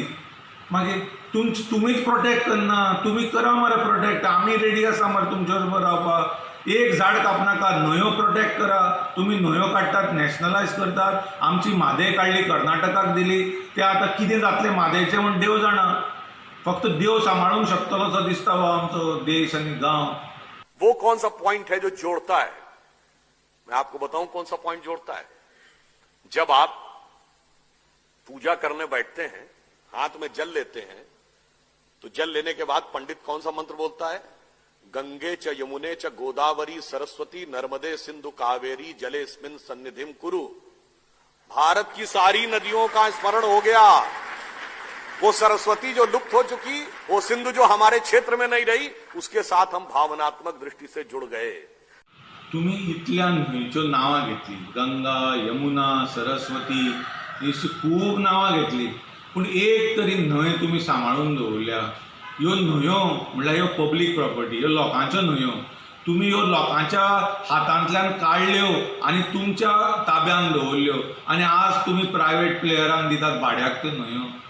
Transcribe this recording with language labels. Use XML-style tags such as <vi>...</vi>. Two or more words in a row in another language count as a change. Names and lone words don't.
<kok>मागीर तुमीच प्रोटेक्ट करना, तुमी करा मरे प्रोटेक्ट, आमी रेडी आसा मरे तुमचे बरोबर रावपाक। एक झाड कापनाका, न्हंयो प्रोटेक्ट करा। तुमी न्हंयो काडटात, नॅशनलायज करतात। आमची म्हादय काडली, कर्नाटकाक दिली, ते आतां कितें जातलें म्हादयचें म्हण देव जाणा। फक्त देव सांबाळूंक शकतलो असो दिसता हो आमचो देश आनी गांव।</kok> <hi>वो कौन सा पॉइंट है जो जोड़ता है? मैं आपको बताऊं कौन सा पॉइंट जोड़ता है। जब आप पूजा करने बैठते हैं, हाथ में जल लेते हैं, तो जल लेने के बाद पंडित कौन सा मंत्र बोलता है?</hi> <sa>गंगे च यमुने च गोदावरी सरस्वती नर्मदे सिंधु कावेरी जलेस्मिन सन्निधिम कुरु।</sa> <hi>भारत की सारी नदियों का स्मरण हो गया। वो सरस्वती जो लुप्त हो चुकी, वो सिंधु जो हमारे क्षेत्र में नहीं रही, उसके साथ हम भावनात्मक दृष्टि से जुड़ गए।</hi> <kok>तुम्ही इतल्या न्हंयच्यो नांवां घेतली, गंगा, यमुना, सरस्वती, अशी खूब नांवां घेतली, पूण एक तरी न्हंय तुमी सांबाळून दवरल्या। ह्यो न्हंयो म्हणल्यार ह्यो</kok> <en>public property,</en> <kok>ह्यो लोकांच्यो न्हंयो। तुम्ही ह्यो लोकांच्या हातांतल्यान काडल्यो आनी तुमच्या ताब्यान दवरल्यो आनी आज तुमी प्रायवेट प्लेयरांक दितात भाड्याक त्यो न्हंयो।</kok>